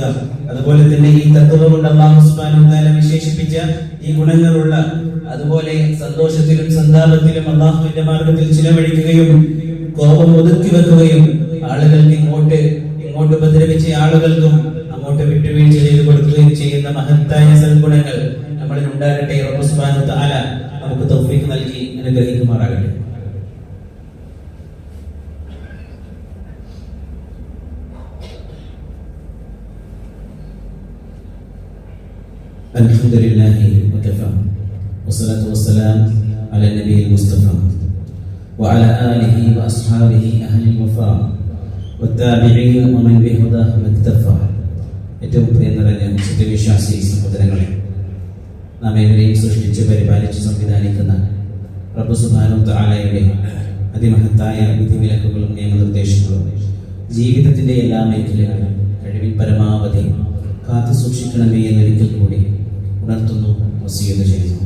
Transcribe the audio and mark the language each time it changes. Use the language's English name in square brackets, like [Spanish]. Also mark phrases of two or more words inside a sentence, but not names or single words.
[Malayalam] അതുപോലെ തന്നെ ഈ തഖ്വ കൊണ്ട് അല്ലാഹു [Arabic] سبحانه وتعالى [Malayalam] വിശേഷിപ്പിച്ച ഈ ഗുണങ്ങളുള്ള, അതുപോലെ സന്തോഷത്തിലും സന്താപത്തിലും അല്ലാഹുവിന്റെ മാർഗത്തിൽ ചിലവഴിക്കുകയും കോപം ഒതുക്കി വെക്കുകയും ആളുകൾക്ക് ഇങ്ങോട്ട് ഉപദ്രവിച്ച ആളുകൾക്കും അങ്ങോട്ട് വിട്ടുവീഴ്ച ചെയ്തു കൊടുക്കുകയും ചെയ്യുന്ന മഹത്തായ സൽഗുണങ്ങൾ നമ്മളിൽ ഉണ്ടാകട്ടെ. റബ്ബ് [Arabic] سبحانه وتعالى [Malayalam] നമുക്ക് തൗഫീഖ് നൽകി അനുഗ്രഹിക്കുമാറാകട്ടെ. [Arabic] الحمد لله وكفى والصلاة والسلام على النبي المصطفى وعلى آله وأصحابه أهل الوفاء والتابعين ومن بهداه مكتفى. [Malayalam] ഏറ്റവും പ്രിയം നിറഞ്ഞ സത്യവിശ്വാസി സഹോദരങ്ങളെ, നാം ഏവരെയും സൃഷ്ടിച്ച് പരിപാലിച്ച് സംവിധാനിക്കുന്ന റബ്ബ് [Arabic] سبحانه وتعالى [Malayalam] അതിമഹത്തായ വിധിവിലക്കുകളും നിയമനിർദ്ദേശങ്ങളും ജീവിതത്തിന്റെ എല്ലാ മേഖലകളിലും കഴിവിൽ പരമാവധി കാത്തു സൂക്ഷിക്കണമേ എന്നൊരിക്കൽ കൂടി ഉണർത്തുന്നു, വസിയത്ത് ചെയ്യുന്നു.